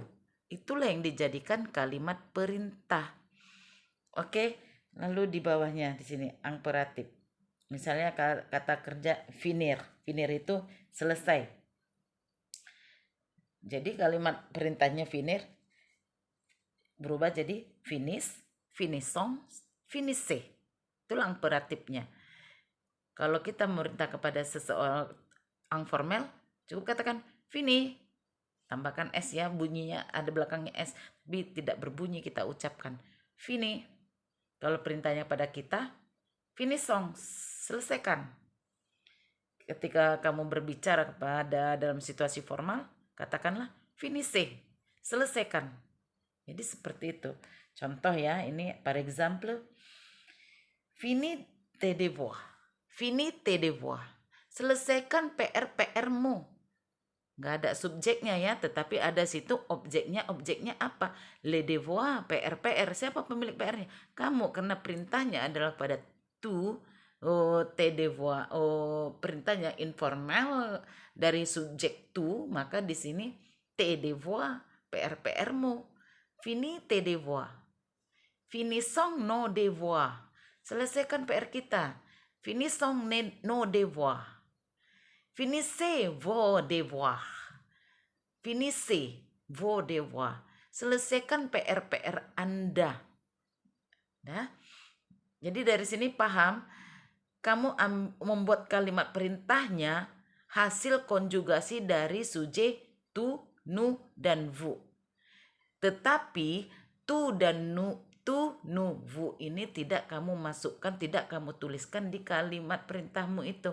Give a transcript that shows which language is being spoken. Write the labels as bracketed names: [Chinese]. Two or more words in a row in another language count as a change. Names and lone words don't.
[Indonesian] Itulah yang dijadikan kalimat perintah. Oke, lalu di bawahnya di sini imperatif. Misalnya kata kerja finir. Finir itu selesai. Jadi kalimat perintahnya finir berubah jadi [French] finis, finissons, finissez. [Indonesian] Itulah imperatifnya. Kalau kita memerintah kepada seseorang informal, cukup katakan fini. Tambahkan S ya, bunyinya ada belakangnya S, tapi tidak berbunyi, kita ucapkan fini. Kalau perintahnya pada kita, finissons, selesaikan. Ketika kamu berbicara kepada dalam situasi formal, katakanlah finissez, selesaikan. Jadi seperti itu. Contoh ya, ini [French] par exemple, fini tes devoirs. Fini tes devoirs. [Indonesian] Selesaikan PR-PR-mu. Nggak ada subjeknya ya, tetapi ada situ objeknya. Objeknya apa? [French] Les devoirs, [Indonesian] PR. Siapa pemilik PR-nya? Kamu, karena perintahnya adalah pada [French] tu, tes devoirs, [Indonesian] perintahnya informal dari subjek tu, maka di sini [French] tes devoirs, [Indonesian] PR-mu. [French] Fini tes devoirs. Finissons nos devoirs. [Indonesian] Selesaikan PR kita. [French] Finissons nos devoirs. Finissez vos devoirs. Finissez vos devoirs. [Indonesian] Selesaikan PR-PR Anda. Nah, jadi dari sini paham, kamu membuat kalimat perintahnya hasil konjugasi dari subjek [French] tu, nu, [Indonesian] dan vous. Tetapi tu dan [French] nu, vous [Indonesian] ini tidak kamu masukkan, tidak kamu tuliskan di kalimat perintahmu itu.